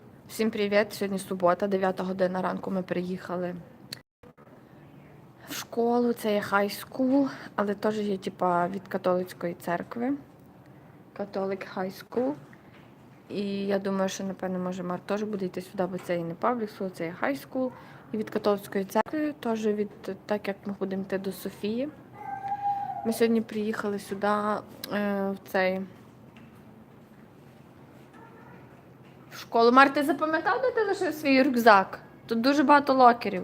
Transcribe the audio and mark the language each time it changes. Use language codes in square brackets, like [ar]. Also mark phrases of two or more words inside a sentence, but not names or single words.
[uk] Всім привіт! Сьогодні субота, 9 година ранку ми приїхали в школу. Це є [en] high school, [uk] але теж є типа від католицької церкви. [en] Catholic High School. [uk] І я думаю, що, напевно, може Марк теж буде йти сюди, бо це і не [en] public school, [uk] це є [en] high school. [uk] І від католицької церкви, теж так як ми будемо йти до Софії. Ми сьогодні приїхали сюди в школу. Марк, ти запам'ятав, де ти лишив свій рюкзак? Тут дуже багато локерів.